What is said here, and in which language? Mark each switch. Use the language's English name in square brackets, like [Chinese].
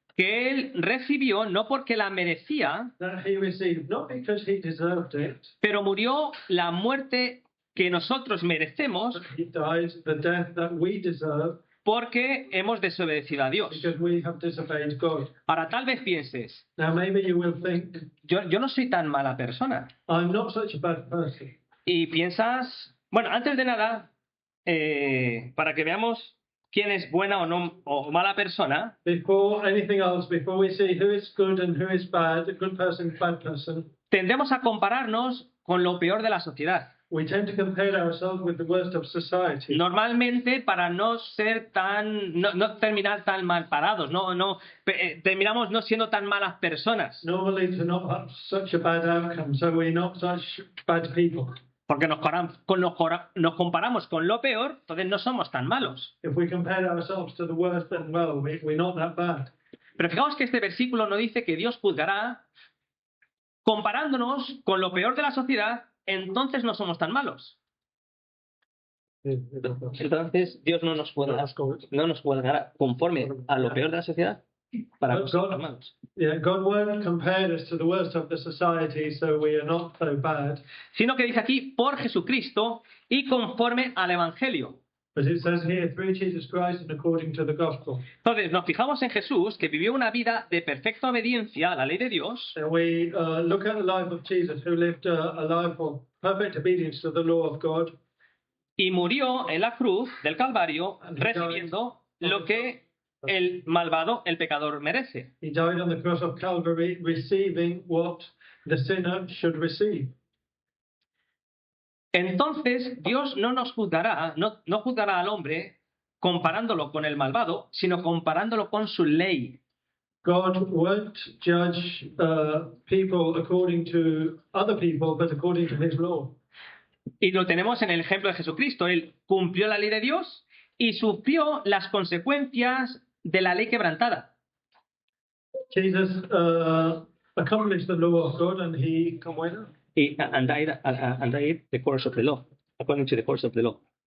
[Spanish] que él recibió no porque la merecía, [English] that he received, not because he deserved it, [Spanish] pero murió la muerte que nosotros merecemos [English] but he died the death that we deserve [Spanish] porque hemos desobedecido a Dios. [English] because we have disobeyed God. [Spanish] Ahora, tal vez pienses, [English] Now maybe you will think, [Spanish] yo no soy tan mala persona. [English] I'm not such a bad person. [Spanish] Y piensas, bueno, antes de nada, para que veamos quién es buena o no o mala persona, [English] Before anything else, before we see who is good and who is bad, a good person, bad person, [Spanish] tendemos a compararnos con lo peor de la sociedad. [English] we tend to compare ourselves with the worst of society. [Spanish] Normalmente para no ser no terminar tan mal parados, terminamos no siendo tan malas personas, [English] Normally to not have such a bad outcome, so we're not such bad people. [Spanish] porque nos comparamos con lo peor, entonces no somos tan malos. [English] If we compare ourselves to the worst, then well, we're not that bad. [Spanish] Pero fijaos que este versículo no dice que Dios juzgará comparándonos con lo peor de la sociedad, entonces no somos tan malos. Entonces Dios no nos juzgará conforme a lo peor de la sociedad para que seamos malos. [English] Yeah, God won't compare us to the worst of the society, so we are not so bad. [Spanish] Sino que dice aquí por Jesucristo y conforme al Evangelio. [English] But it says here, through Jesus Christ and according to the gospel. [Spanish] Entonces nos fijamos en Jesús, que vivió una vida de perfecta obediencia a la ley de Dios. [English] And we look at the life of Jesus, who lived a life of perfect obedience to the law of God. [Spanish] Y murió en la cruz del Calvario recibiendo lo que el malvado, el pecador, merece. [English] He died on the cross of Calvary, receiving what the sinner should receive. [Spanish] Entonces Dios no nos juzgará, no juzgará al hombre comparándolo con el malvado, sino comparándolo con su ley. [English] God won't judge people according to other people, but according to his law. [Spanish] Y lo tenemos en el ejemplo de Jesucristo. Él cumplió la ley de Dios y sufrió las consecuencias de la ley quebrantada. [English] Jesus accomplished the law of God, and he And died the course of the law, according to the course of the law.